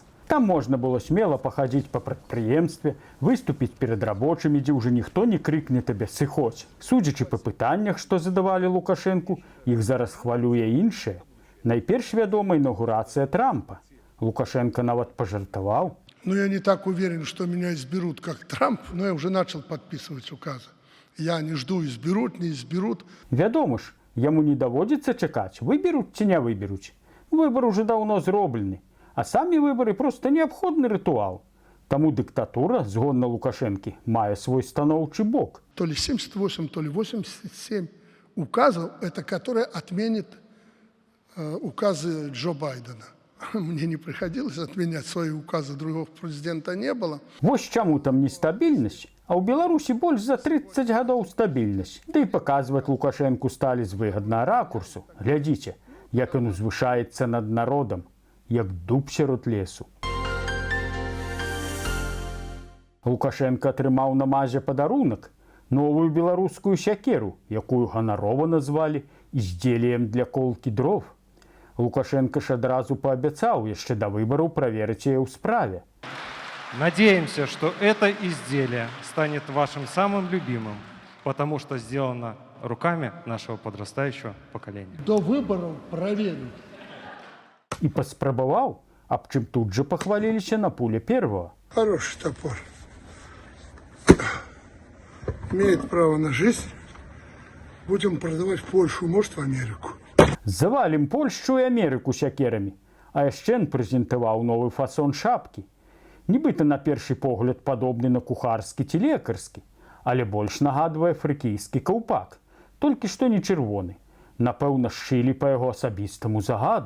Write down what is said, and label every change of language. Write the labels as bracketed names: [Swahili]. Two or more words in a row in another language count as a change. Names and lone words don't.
[Belarusian] Там можна было смела пахадзіць па прадпрыемстве, выступіць перад рабочымі, дзе ўжо ніхто не крыкне табе «сыходзь». Судзячы па пытаннях, што задавалі Лукашэнку, іх зараз хвалюе іншае. Найперш вядома інаўгурацыя Трампа. Лукашенко нават пожартовал. [Russian] Но я не так уверен, что меня изберут, как Трамп, но я уже начал подписывать указы. Я не жду, изберут, не изберут. [Belarusian] Вядома ж, яму не даводзіцца чакаць, выберуць ці не выберуць. Выбар уже даўно зроблены, а самі выбары проста неабходны рытуал. Таму дыктатура, згодна Лукашэнкі, мае свой станоўчы бок. [Russian] То ли 78, то ли 87 указов, это которые отменит указы Джо Байдена. Мне не приходилось отменять свои указы, другого президента не было. [Belarusian] Вось чаму там нестабільнасць, а ў Беларусі больш за 30 гадоў стабільнасць. Да і паказваць Лукашэнку сталі з выгаднага ракурсу. Глядзіце, як ён узвышаецца над народам, як дуб сярод лесу. Лукашенко атрымаў на МАЗе падарунак, новую беларускую сякеру, якую ганарова назвалі [Russian] «іздзеліем для колкі дров». Лукашенко [Belarusian] ж адразу [Russian] пообещал еще до выборов проверить ее в справе. Надеемся, что это изделие станет вашим самым любимым, потому что сделано руками нашего подрастающего поколения. До выборов проверю. И поспробовал, об чем тут же похвалились на пуле первого. Хороший топор. Имеет право на жизнь. Будем продавать в Польшу, может, в Америку. [Belarusian] Завалим Польшчу і Амерыку сякерамі. А яшчэ ён прэзентаваў новы фасон шапкі. Нібыта на першы погляд падобны на кухарскі ці лекарскі, але больш нагадвае фрыкійскі каўпак, толькі што не чырвоны. Напэўна, сшылі па яго асабістаму загаду.